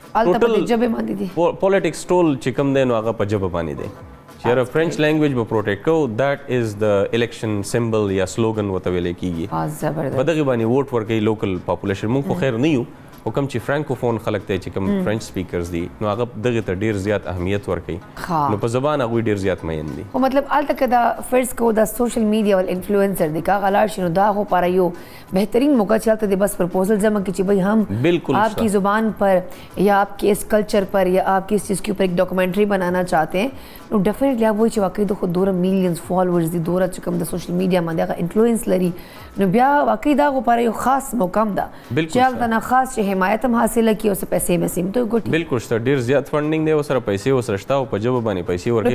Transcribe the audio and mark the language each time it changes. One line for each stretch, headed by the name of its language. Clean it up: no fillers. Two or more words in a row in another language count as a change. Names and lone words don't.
Pashto: پالیټکس ټول چې کوم دی نو هغه په ژبه باندې دی چې یاره
English: French language
Pashto: به پروټیکټ کوو
English: that is the election symbol
Pashto: یا سلوګن ورته ویلی کېږي په دغې باندې ووټ ورکوي
English: local population
Pashto: موږ خو خیر نه یو خو کوم چې فرانکوفون خلک دی چې کوم
English: French speakers
Pashto: دي نو هغه دغې ته ډېر زیات اهمیت ورکوي نو په زبان هغوی ډېر زیات مین دي خو مطلب هلته که دا فرض کوو دا
English: social media
Pashto: ول انفلوئنسر دی که هغه لاړ شي نو دا خو پاره یو بهترین موقع چې هلته دی بس پرپوزل جمع کړي چې
Urdu: بھائی ہم آپ کی زبان پر یا آپ کے اس کلچر پر یا آپ کی اس چیز کے اوپر ایک ڈاکومنٹری بنانا چاہتے ہیں
Pashto: نو ډیفینیټلی هغه وایي چې واقعي د خو دومره
English: millions followers
Pashto: دي دومره چې کوم د
English: social media
Pashto: باندې هغه انفلوئنس لري نو بیا واقعي دا خو پاره یو خاص موقع ده چې هلته نه خاص چې حمایت هم حاصله کړي او څه پیسې مې سیم ته وګټي بالکل شته ډېر زیات فنډینګ دی ورسره پیسې ورسره شته او په ژبه باندې پیسې ورکوي